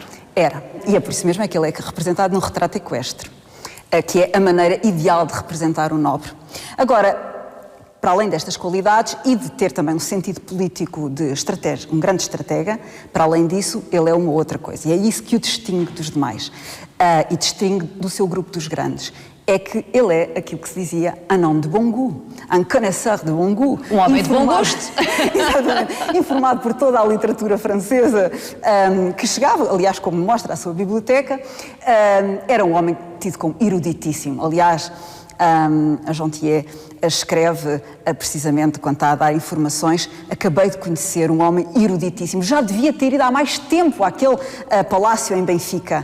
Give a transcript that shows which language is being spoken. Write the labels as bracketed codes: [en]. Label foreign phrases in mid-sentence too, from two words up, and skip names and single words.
[pt] Era, e é por isso mesmo que ele é representado num retrato equestre, que é a maneira ideal de representar o nobre. Agora, para além destas qualidades e de ter também um sentido político de estratégia, um grande estratega, para além disso, ele é uma outra coisa. E é isso que o distingue dos demais e distingue do seu grupo dos grandes. É que ele é aquilo que se dizia [fr] un homme de bon goût, un connaisseur de bon goût. [pt] Um homem de bom gosto. Exatamente. Informado por toda a literatura francesa que chegava, aliás, como mostra a sua biblioteca, era um homem tido como eruditíssimo. Aliás, a Jontier escreve precisamente quando está a dar informações: acabei de conhecer um homem eruditíssimo, já devia ter ido há mais tempo àquele palácio em Benfica.